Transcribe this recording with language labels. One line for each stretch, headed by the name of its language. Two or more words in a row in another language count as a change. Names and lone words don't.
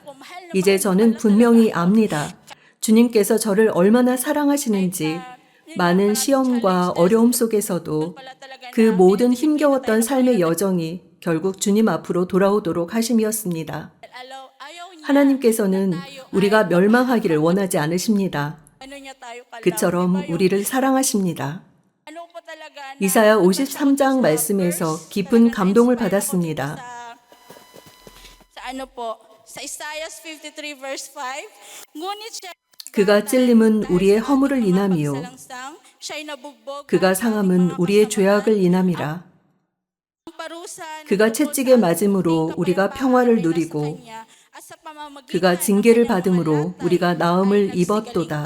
Korean: 이제 저는 분명히 압니다. 주님께서 저를 얼마나 사랑하시는지, 많은 시험과 어려움 속에서도 그 모든 힘겨웠던 삶의 여정이 결국 주님 앞으로 돌아오도록 하심이었습니다. 하나님께서는 우리가 멸망하기를 원하지 않으십니다. 그처럼 우리를 사랑하십니다. 이사야 53장 말씀에서 깊은 감동을 받았습니다.
Filipino: Sa Isaiah 53 verse 5, ngunit siya
Korean: 그가 찔림은 우리의 허물을 인함이요 그가 상함은 우리의 죄악을 인함이라. 그가 채찍에 맞음으로 우리가 평화를 누리고 그가 징계를 받음으로 우리가 나음을 입었도다.